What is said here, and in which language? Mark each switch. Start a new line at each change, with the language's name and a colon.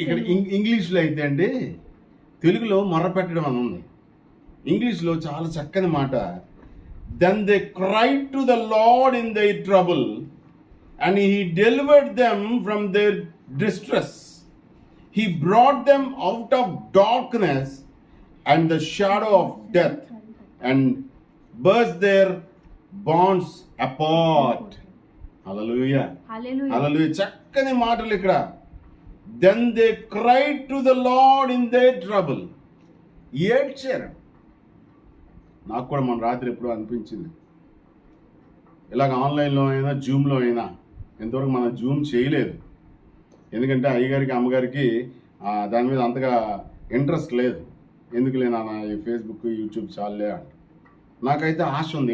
Telugu: ఇక్కడ ఇంగ్లీష్లో అయితే అండి, తెలుగులో మొర్రపెట్టడం అని ఉంది. ఇంగ్లీష్లో చాలా చక్కని మాట.
English: Then they cried to the Lord in their trouble, and he delivered them from their distress. He brought them out of darkness and the shadow of death, and burst their bonds apart. Hallelujah. Hallelujah.
Telugu: చక్కని మాటలు ఇక్కడ.
English: Then they cried to the Lord in their trouble.
Telugu: ఏడ్చారు. నాకు కూడా మన రాత్రి ఎప్పుడో అనిపించింది, ఇలాగ ఆన్లైన్లో అయినా జూమ్లో అయినా, ఎంతవరకు మనం జూమ్ చేయలేదు, ఎందుకంటే అయ్యగారికి అమ్మగారికి దాని మీద అంతగా ఇంట్రెస్ట్ లేదు. ఎందుకులే నాన్న ఈ ఫేస్బుక్ యూట్యూబ్ చాలే అంట. నాకైతే ఆశ ఉంది.